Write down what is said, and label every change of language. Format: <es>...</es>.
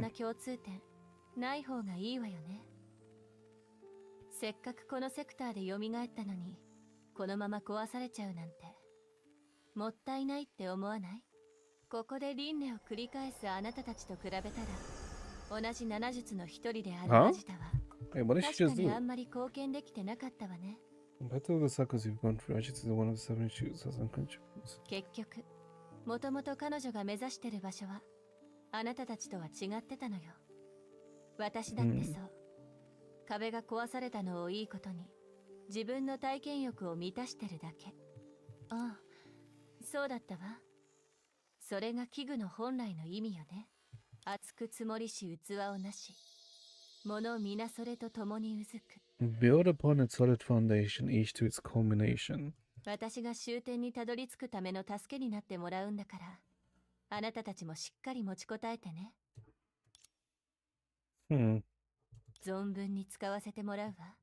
<ja>な共通点、ない方がいいわよね。せっかくこのセクターで蘇ったのに、このまま壊されちゃうなんて、もったいないって思わない？ここで輪廻を繰り返すあなたたちと比べたら、同じ7術の一人であるアジタは、確かにあんまり貢献できてなかったわね。</ja> <en>Battle of the cycles you've gone through, Ajit is one of the 7 shoots as unconscious.</en> <ja>結局、もともと彼女が目指してる場所は、あなたたちとは違ってたのよ。私だってそう。壁が壊されたのをいいことに、自分の体験欲を満たしてるだけ。ああ、そうだったわ。それが器具の本来の意味よね。厚く積もりし器をなし、物皆それと共にうずく。</ja> <en>Build upon its solid foundation, each to its culmination.</en> <ja>私が終点にたどり着くための助けになってもらうんだから、あなたたちもしっかり持ちこたえてね。存分に使わせてもらうわ。</ja>